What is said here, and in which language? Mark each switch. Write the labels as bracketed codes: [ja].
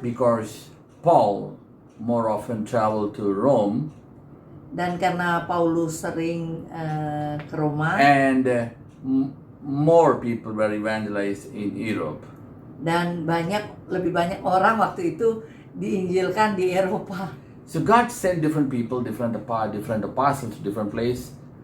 [en] because Paul more often traveled to Rome, [id] dan karena Paulus sering ke Roma, [en] and more people were evangelized in Europe. [id] dan lebih banyak orang waktu itu diinjilkan di Eropa. [en] So God sent different people, different apostles to different place.